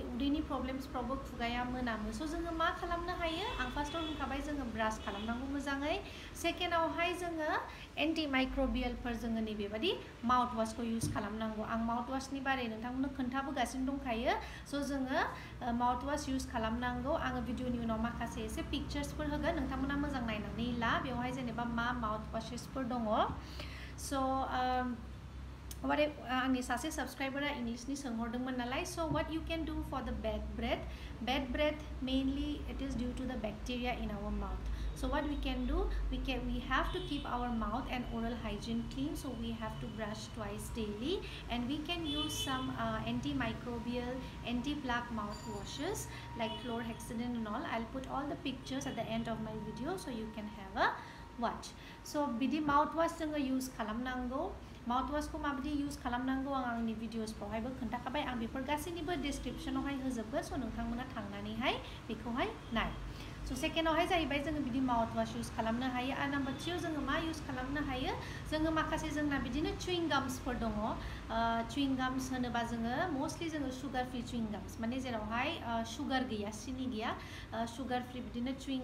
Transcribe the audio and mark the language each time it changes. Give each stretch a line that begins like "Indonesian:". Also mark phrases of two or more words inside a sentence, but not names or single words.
Bodo: उदैनि प्रब्लेम्सफ्रावबो खुगाया मोनामो स' जोङो मा खालामनो हायो आं फार्स्टआव होनखाबाय जोङो ब्रास खालामनांगौ मोजाङै सेकेन्डआवहाय जोङो
English: anti microbial
Bodo: जोङो नैबेबादि
English: mouth wash
Bodo: इउज खालामनांगौ आं
English: mouth wash
Bodo: बारै नोंथांमोननो खोन्थाबोगासिनो दंखायो स' जोङो
English: mouth wash
Bodo: इउज खालामनांगौ आङो भिडिअनि उनाव माखासे एसे पिक्चार्सफोर होगोन नोंथांमोना मोजां नायनानै ला बेवहाय जेनेबा मा
English: mouth washes
Bodo: दङ स' आंनि सासे साबस्क्राइबारा इंलिशनि सोंहरदोंमोन नालाय
English: स' what you can do for the bad breath mainly it is due to the bacteria in our mouth so what we can do we have to keep our mouth and oral hygiene clean so we have to brush twice daily and we can use some antimicrobial anti-plaque mouthwashes like chlorhexidine and all. I'll put all the pictures at the end of my video so you can have a watch.
Bodo: So bidi mouthwash जोङो use खालामनांगौ माउथवाशखौ माबायदि इउज खालामनांगौ आं आंनि भिडिअसफ्रावहायबो खोन्थाखाबाय आं बेफोर गासैनिबो डिसक्रिप्शनावहाय होजोबगोन स' नोंथांमोना थांनानैहाय बेखौहाय नाय स' सेकेन्डआवहाय जाहैबाय जोङो बिदि माउथवाश इउज खालामनो हायो आरो नाम्बार 3आव जोङो मा इउज खालामनो हायो जोङो माखासे जोंना बिदिनो
English: chewing gums
Bodo: दङ
English: chewing gums
Bodo: होनोबा जोङो मस्टलि जोङो
English: sugar free chewing gums
Bodo: माने जेरावहाय सुगार गैया सिनि गैया
English: sugar free
Bodo: बिदिनो चुइं